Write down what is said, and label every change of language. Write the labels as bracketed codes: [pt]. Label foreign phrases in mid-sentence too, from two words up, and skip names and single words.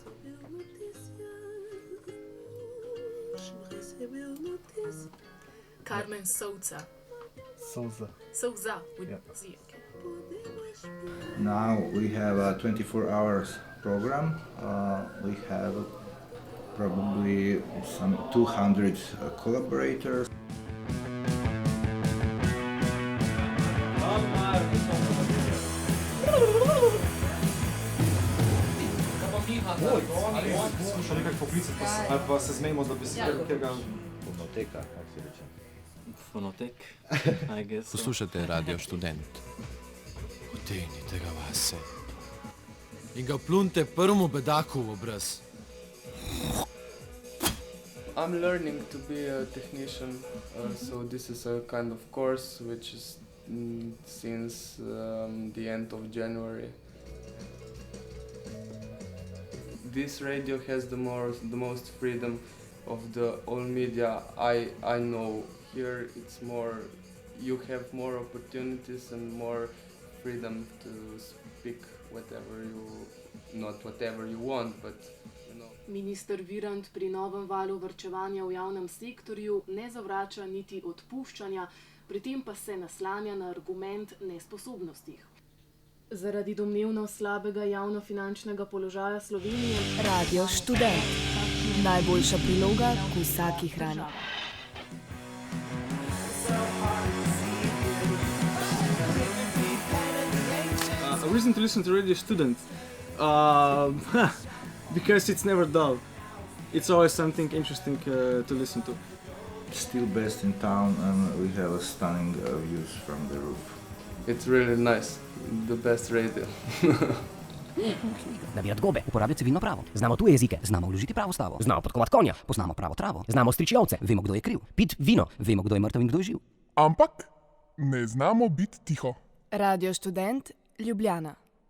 [en] Carmen Souza. Souza with Z, okay. Now we have a 24 hours program. We have probably some 200 collaborators. [sl] Sluša nekak poklicat ali pa se zmenimo, da bi se tega... Fonoteka, kako se reče? Fonotek, [en] I guess. [sl] Poslušate Radio Študent. Utegnite ga vase in ga plunte prvemu bedaku v obraz. [en] I'm learning to be a technician, so this is a kind of course which is since the end of January. This radio has the most freedom of the all media I know. Here it's more, you have more opportunities and more freedom to speak not whatever you want, but you know. [sl] Minister Virant pri novem valu varčevanja v javnem sektorju ne zavrača niti odpuščanja, pri tem pa se naslanja na argument nesposobnosti. Zaradi domnevno slabega javnofinančnega položaja Slovenije Radio Študent. Najboljša priloga k vsaki hrani. [en] A reason to listen to Radio Student? Because it's never dull. It's always something interesting to listen to. Still best in town, and we have stunning views from the roof. It's really nice, the best radio. [sl] Nabirati gobe, uporabljati civilno pravo. Znamo tuje jezike, znamo vložiti pravo stavo. Znamo podkovati konja, poznamo pravo travo. Znamo striči ovce, vemo, kdo je kriv. Pit vino, vemo, kdo je mrtev in kdo je živ. Ampak ne znamo biti tiho. Radio Študent, Ljubljana.